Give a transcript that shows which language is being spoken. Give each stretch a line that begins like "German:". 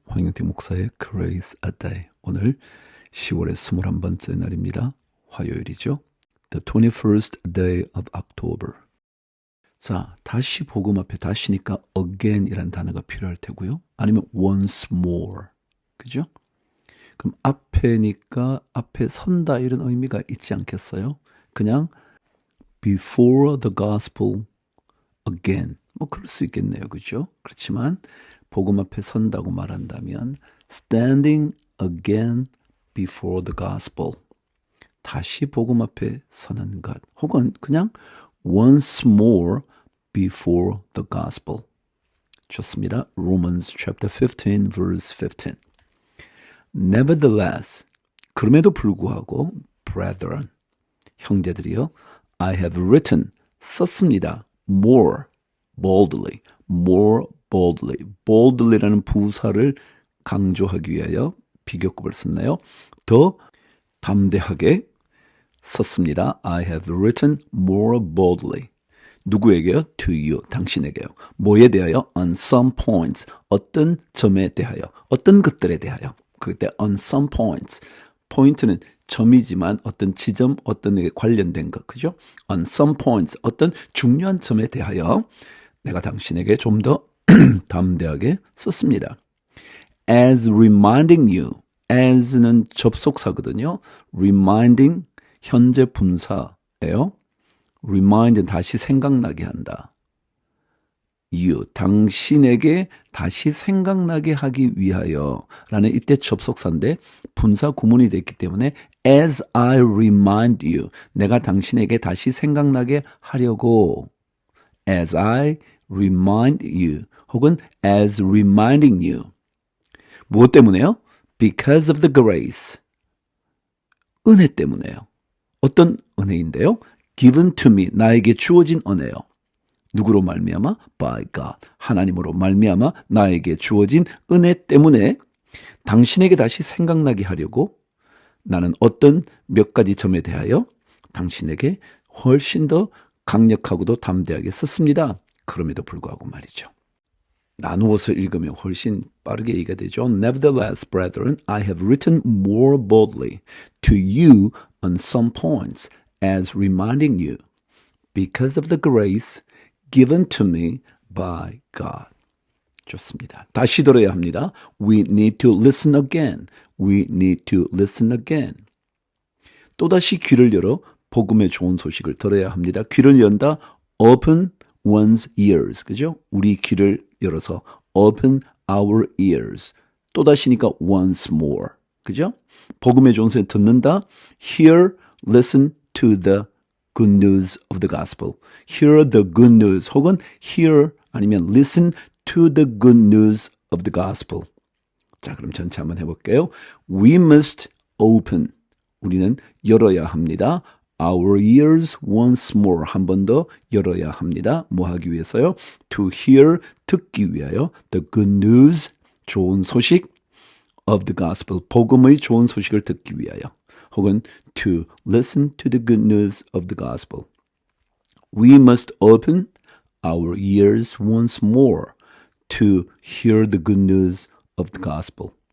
Korean: 황영태 목사의 Grace a Day. 오늘 10월의 21번째 날입니다. 화요일이죠.
English: The 21st day of October.
Korean: 자, 다시 복음 앞에 다시니까 again이라는 단어가 필요할 테고요.
English: 아니면 once more.
Korean: 그죠? 그럼 앞에니까 앞에 선다 이런 의미가 있지 않겠어요? 그냥
English: before the gospel again.
Korean: 뭐 그럴 수 있겠네요. 그죠? 그렇지만 복음 앞에 선다고 말한다면
English: standing again before the gospel.
Korean: 다시 복음 앞에 서는 것. 혹은 그냥
English: once more before the gospel.
Korean: 좋습니다.
English: Romans chapter 15 verse 15. Nevertheless,
Korean: 그럼에도 불구하고
English: brethren,
Korean: 형제들이요,
English: I have written,
Korean: 썼습니다.
English: more boldly, more boldly.
Korean: boldly라는 부사를 강조하기 위하여 비교급을 썼나요? 더 담대하게 썼습니다.
English: I have written more boldly.
Korean: 누구에게요?
English: To you,
Korean: 당신에게요. 뭐에 대하여?
English: On some points,
Korean: 어떤 점에 대하여, 어떤 것들에 대하여. 그때
English: on some points,
Korean: 포인트는 점이지만 어떤 지점, 어떤 게 관련된 것, 그죠?
English: On some points,
Korean: 어떤 중요한 점에 대하여 내가 당신에게 좀 더 담대하게 썼습니다.
English: As reminding you, as는
Korean: 접속사거든요. reminding, 현재 분사예요. remind는 다시 생각나게 한다. you, 당신에게 다시 생각나게 하기 위하여 라는 이때 접속사인데 분사 구문이 됐기 때문에
English: as I remind you,
Korean: 내가 당신에게 다시 생각나게 하려고
English: as I remind you
Korean: 혹은
English: as reminding you.
Korean: 무엇 때문에요?
English: Because of the grace.
Korean: 은혜 때문에요. 어떤 은혜인데요?
English: Given to me,
Korean: 나에게 주어진 은혜요. 누구로 말미암아?
English: By God.
Korean: 하나님으로 말미암아 나에게 주어진 은혜 때문에 당신에게 다시 생각나게 하려고 나는 어떤 몇 가지 점에 대하여 당신에게 훨씬 더 강력하고도 담대하게 썼습니다. 그럼에도 불구하고 말이죠. 나누어서 읽으면 훨씬 빠르게 얘기가 되죠.
English: Nevertheless, brethren, I have written more boldly to you on some points as reminding you because of the grace given to me by God.
Korean: 좋습니다. 다시 들어야 합니다.
English: We need to listen again. We need to listen again.
Korean: 또다시 귀를 열어 복음의 좋은 소식을 들어야 합니다. 귀를 연다.
English: Open one's ears.
Korean: 그죠? 우리 귀를 열어서
English: open our ears.
Korean: 또다시니까
English: once more.
Korean: 그죠? 복음의 좋은 소식 듣는다.
English: Hear, listen to the good news of the gospel. Hear the good news. 혹은 hear 아니면 listen to the good news of the gospel.
Korean: 자, 그럼 전체 한번 해볼게요.
English: We must open.
Korean: 우리는 열어야 합니다.
English: Our ears once more.
Korean: 한 번 더 열어야 합니다. 뭐 하기 위해서요?
English: To hear,
Korean: 듣기 위하여.
English: The good news,
Korean: 좋은 소식
English: of the gospel.
Korean: 복음의 좋은 소식을 듣기 위하여. 혹은
English: to listen to the good news of the gospel. We must open our ears once more to hear the good news of the gospel.